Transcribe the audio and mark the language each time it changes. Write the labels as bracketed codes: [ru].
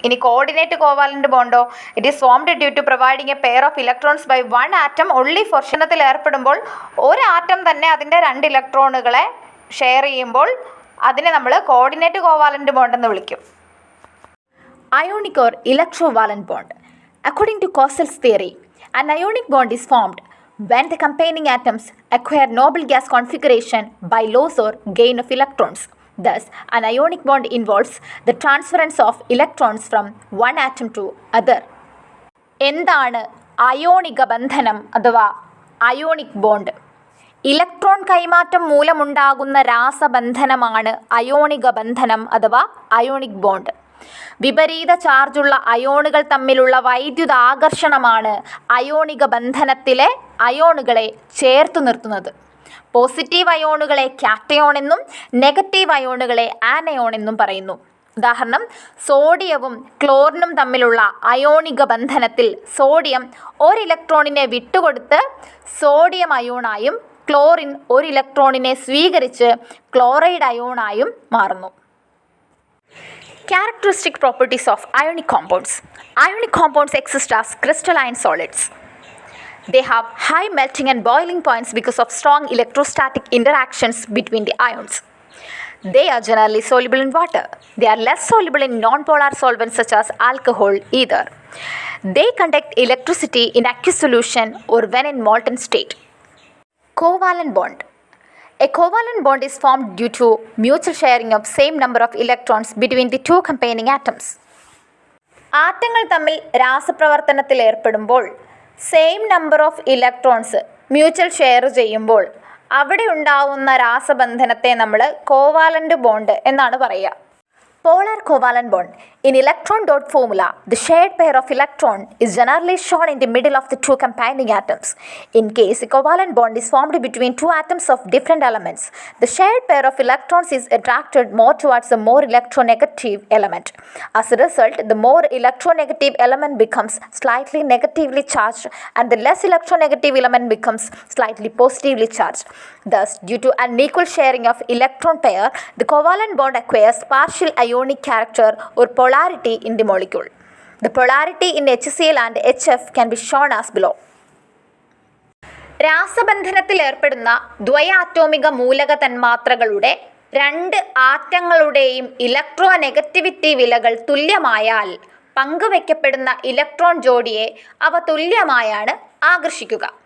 [en] ഇനി coordinate covalent ബോണ്ടോ, it is formed due to providing a pair of electrons by one atom only for. [ml] ക്ഷണത്തിൽ ഏർപ്പെടുമ്പോൾ ഒരു atom തന്നെ അതിൻ്റെ രണ്ട് ഇലക്ട്രോണുകളെ ഷെയർ ചെയ്യുമ്പോൾ അതിനെ നമ്മൾ കോർഡിനേറ്റ് കോവാലൻ്റ് ബോണ്ട് എന്ന് വിളിക്കും. [en] Ionic or electrovalent bond. According to Cosel's theory, an ionic bond is formed when the combining atoms acquire noble gas configuration by loss or gain of electrons. Thus, an ionic bond involves the transference of electrons from one atom to other. [ml] എന്താണ് അയോണിക ബന്ധനം അഥവാ ionic bond? Electron കൈമാറ്റം മൂലമുണ്ടാകുന്ന രാസബന്ധനമാണ് അയോണിക ബന്ധനം അഥവാ ionic bond. വിപരീത ചാർജുള്ള അയോണുകൾ തമ്മിലുള്ള വൈദ്യുത ആകർഷണമാണ് അയോണിക ബന്ധനത്തിലെ അയോണുകളെ ചേർത്തു നിർത്തുന്നത്. പോസിറ്റീവ് അയോണുകളെ കാറ്റയോൺ എന്നും നെഗറ്റീവ് അയോണുകളെ ആനയോൺ എന്നും പറയുന്നു. ഉദാഹരണം, സോഡിയവും ക്ലോറിനും തമ്മിലുള്ള അയോണിക ബന്ധനത്തിൽ സോഡിയം ഒരു ഇലക്ട്രോണിനെ വിട്ടുകൊടുത്ത് സോഡിയം അയോണായും ക്ലോറിൻ ഒരു ഇലക്ട്രോണിനെ സ്വീകരിച്ച് ക്ലോറൈഡ് അയോണായും മാറുന്നു. [en] Characteristic properties of ionic compounds. Ionic compounds exist as crystalline solids. They have high melting and boiling points because of strong electrostatic interactions between the ions. They are generally soluble in water. They are less soluble in nonpolar solvents such as alcohol, ether. They conduct electricity in aqueous solution or when in molten state. Covalent bond. A covalent bond is formed due to mutual sharing of same number of electrons between the two combining atoms. [ml] ആറ്റങ്ങൾ തമ്മിൽ രാസപ്രവർത്തനത്തിൽ ഏർപ്പെടുമ്പോൾ [en] same number of electrons mutual share [ml] ചെയ്യുമ്പോൾ അവിടെ ഉണ്ടാവുന്ന രാസബന്ധനത്തെ നമ്മൾ covalent bond എന്നാണ് പറയുക. [en] Polar covalent bond. In electron dot formula, the shared pair of electron is generally shown in the middle of the two combining atoms. In case a covalent bond is formed between two atoms of different elements, the shared pair of electrons is attracted more towards the more electronegative element. As a result, the more electronegative element becomes slightly negatively charged and the less electronegative element becomes slightly positively charged. Thus, due to unequal sharing of electron pair, the covalent bond acquires partial ionic character or polarity in the molecule. The polarity in HCl and HF can be shown as below. [ml] രാസബന്ധനത്തിൽ ഏർപ്പെടുന്ന ദ്വയാറ്റോമിക മൂലക തന്മാത്രകളുടെ രണ്ട് ആറ്റങ്ങളുടെയും electro negativity വിലകൾ തുല്യമായാൽ പങ്കുവയ്ക്കപ്പെടുന്ന electron ജോഡിയെ അവ തുല്യമായാണ് ആകർഷിക്കുക.